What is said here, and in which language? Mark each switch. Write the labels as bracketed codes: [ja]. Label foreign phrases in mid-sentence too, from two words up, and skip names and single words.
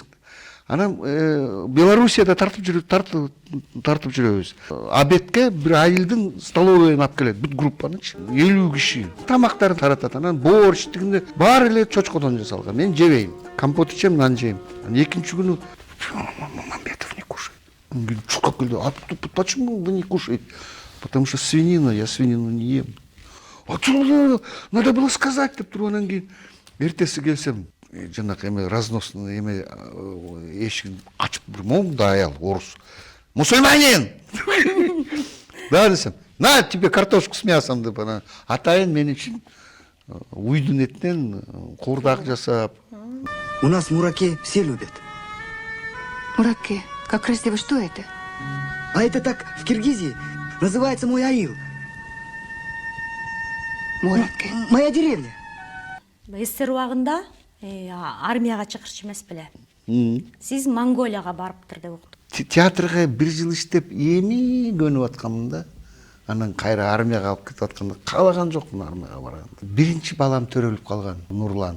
[ky] Анан Белоруссияда тартып жүрөбүз. Обедке бир айылдын столовыйын алып келет, бүт группанычы. 50 киши. Тамактарын таратат. Анан борщ дегенде баары эле чочкодон жасалган. Мен жебейм. Компот ичем, нан жейм. Экинчи күнү Мамбетов [ru] не кушает. Он говорит, что почему вы не кушаете? Потому что свинина, я свинину не ем. А что надо было сказать, [ky] деп тургандан кийин эртеси келсем, жанакы эме разносный эме эшигин ачып бир моңда аял орус. [ru] Мусульманин! Да десем, на тебе картошку с мясом [ky] деп анан атайын мен үчүн уйдун этинен куурдак жасап. [ru] У нас мураке все любят. Мураке, как красиво, что это? А это так в Киргизии называется мой аил. Мураке. Моя деревня. [ky] СССР убагында армияга чакырчу эмес беле. Сиз Монголияга барыптыр деп уктум. Театрга 1 жыл иштеп эми көнүп атканмын да. Анан кайра армияга алып кетип атканда каалаган жокмун армияга барганды. Биринчи балам төрөлүп калган, Нурлан.